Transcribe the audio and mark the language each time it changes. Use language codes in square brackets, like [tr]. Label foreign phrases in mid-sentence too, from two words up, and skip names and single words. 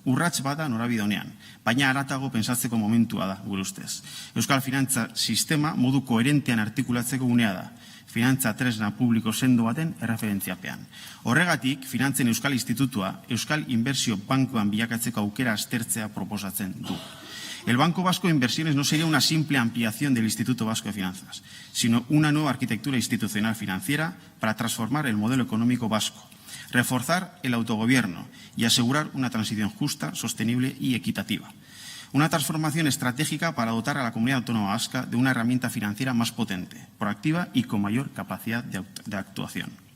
[eu] Urrats bada norabide honean, baina haratago pensatzeko momentua da, gure ustez. Euskal Finantza sistema modu koherentean artikulatzeko unea da. Finantza tresna publiko sendo baten erreferentziapean. Horregatik, Finantzen Euskal Institutua Euskal Inbertsio Bankuan bilakatzeko aukera aztertzea proposatzen du. [es] El Banco Vasco de Inversiones no sería una simple ampliación del Instituto Vasco de Finanzas, sino una nueva arquitectura institucional financiera para transformar el modelo económico vasco, reforzar el autogobierno y asegurar una transición justa, sostenible y equitativa. Una transformación estratégica para dotar a la comunidad autónoma vasca de una herramienta financiera más potente, proactiva y con mayor capacidad de actuación.